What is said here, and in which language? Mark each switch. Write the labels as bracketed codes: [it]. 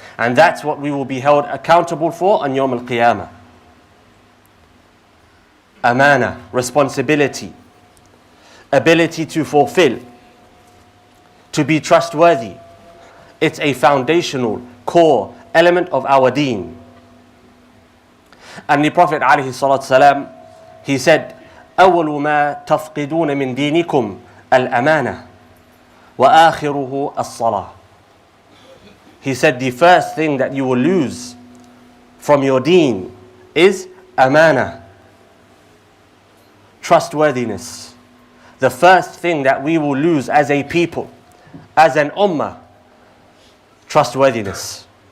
[en] And that's what we will be held accountable for on Yawm al-Qiyamah. Amanah, responsibility, ability to fulfill, to be trustworthy. It's a foundational, core element of our deen. And the Prophet ﷺ, he said, [ar] أول ما تفقدون من دينكم الأمانة وآخره الصلاة. [en] He said the first thing that you will lose from your deen is amanah, trustworthiness. The first thing that we will lose as a people, as an ummah, trustworthiness.